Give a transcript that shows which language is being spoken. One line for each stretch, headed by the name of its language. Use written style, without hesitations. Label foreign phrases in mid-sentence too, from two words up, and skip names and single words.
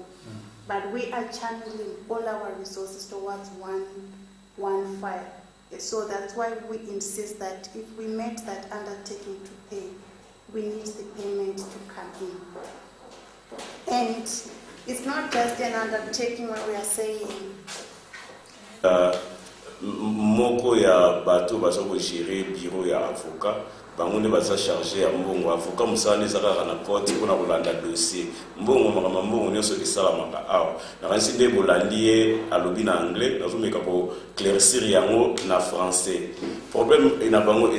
English: But we are channeling all our resources towards one file. So that's why we insist that if we make that undertaking to pay, we need the payment to come in. And it's not just an undertaking when we are saying
Lingala: moko ya bato baso ko gérer bureau ya avocat bango ne baza charger ya mbongo avocat musane zaka na court kuna kolanda dossier mbongo makama mbongo nyoso esala maka awa na kanisi nde bolandie alobi na anglais nazo meka ko claircir yango na français problème ina bango